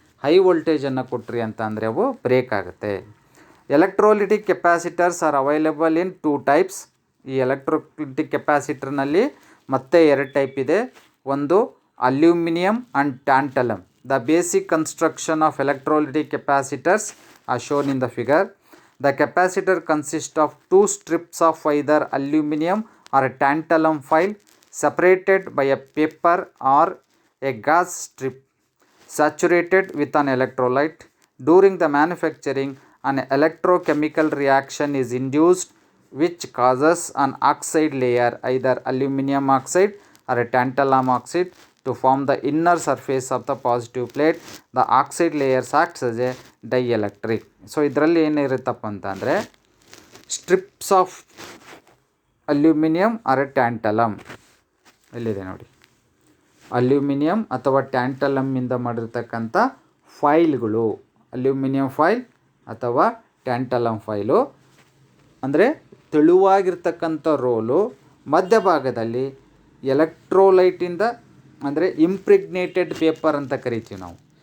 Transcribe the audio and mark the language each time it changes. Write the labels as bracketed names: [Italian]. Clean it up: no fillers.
[Kannada] High ವೋಲ್ಟೇಜನ್ನು ಕೊಟ್ರಿ ಅಂತ ಅಂದರೆ ಅವು ಬ್ರೇಕ್ ಆಗುತ್ತೆ. [English] Electrolytic capacitors are available in 2 types. [Kannada] ಈ ಎಲೆಕ್ಟ್ರೋಲಿಟಿಕ್ ಕೆಪಾಸಿಟರ್ನಲ್ಲಿ ಮತ್ತೆ 2 ಟೈಪ್ ಇದೆ. [English] ಒಂದು aluminium and tantalum. The basic construction of electrolytic capacitors are shown in the figure. The capacitor consists of 2 strips of either aluminum or a tantalum foil separated by a paper or a gas strip saturated with an electrolyte. During the manufacturing, an electrochemical reaction is induced which causes an oxide layer, either aluminum oxide or a tantalum oxide, to form the inner surface of the positive plate. The oxide layers acts as a dielectric. [Kannada] So ಇದರಲ್ಲಿ ಏನಿರುತ್ತಪ್ಪ ಅಂತಂದರೆ [English] strips of aluminium or a tantalum [Kannada] ಇಲ್ಲಿದೆ ನೋಡಿ. Aluminium ಅಥವಾ ಟ್ಯಾಂಟಲಮ್ಮಿಂದ ಮಾಡಿರ್ತಕ್ಕಂಥ ಫೈಲ್ಗಳು, aluminium file ಅಥವಾ tantalum file ಅಂದರೆ ತೆಳುವಾಗಿರ್ತಕ್ಕಂಥ roll, ಮಧ್ಯಭಾಗದಲ್ಲಿ ಎಲೆಕ್ಟ್ರೋಲೈಟಿಂದ ಅಂದರೆ ಇಂಪ್ರಿಗ್ನೇಟೆಡ್ ಪೇಪರ್ ಅಂತ ಕರಿತೀವಿ ನಾವು.